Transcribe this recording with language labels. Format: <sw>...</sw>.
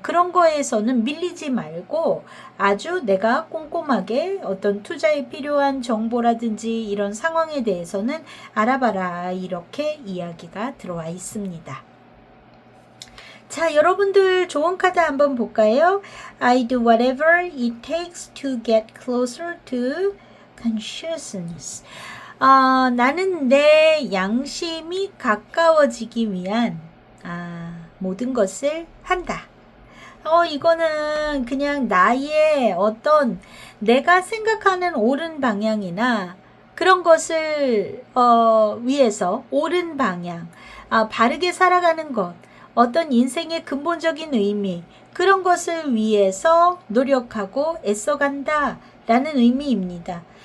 <ko>그런 거에서는 밀리지 말고 아주 내가 꼼꼼하게 어떤 투자에 필요한 정보라든지 이런 상황에 대해서는 알아봐라, 이렇게 이야기가 들어와 있습니다. 자, 여러분들 좋은 카드 한번 볼까요?</ko> <en>I do whatever it takes to get closer to consciousness.</en> <ko>나는 내 양심이 가까워지기 위한 모든 것을 한다. 이거는 그냥 나의 어떤 내가 생각하는 옳은 방향이나 그런 것을 위해서 옳은 방향, 바르게 살아가는 것, 어떤 인생의 근본적인 의미, 그런 것을 위해서 노력하고 애써간다 라는 의미입니다.</ko>